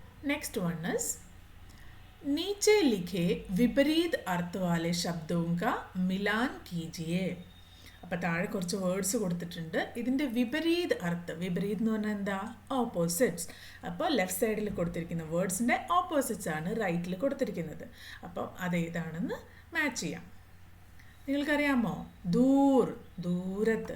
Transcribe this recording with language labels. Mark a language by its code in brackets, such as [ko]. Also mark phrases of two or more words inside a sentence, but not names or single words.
[en] next one is [hi] नीचे लिखे विपरीत अर्थ वाले शब्दों का मिलान कीजिए. [ml] അപ്പോൾ താഴെ കുറച്ച് വേർഡ്സ് കൊടുത്തിട്ടുണ്ട്. ഇതിൻ്റെ വിപരീത് അർത്ഥം, വിപരീത് എന്ന് പറഞ്ഞാൽ എന്താ, ഓപ്പോസിറ്റ്സ്. അപ്പോൾ ലെഫ്റ്റ് സൈഡിൽ കൊടുത്തിരിക്കുന്ന വേർഡ്സിൻ്റെ ഓപ്പോസിറ്റ്സ് ആണ് റൈറ്റിൽ കൊടുത്തിരിക്കുന്നത്. അപ്പോൾ അതേതാണെന്ന് മാച്ച് ചെയ്യാം. നിങ്ങൾക്കറിയാമോ, ദൂർ, ദൂരത്ത്.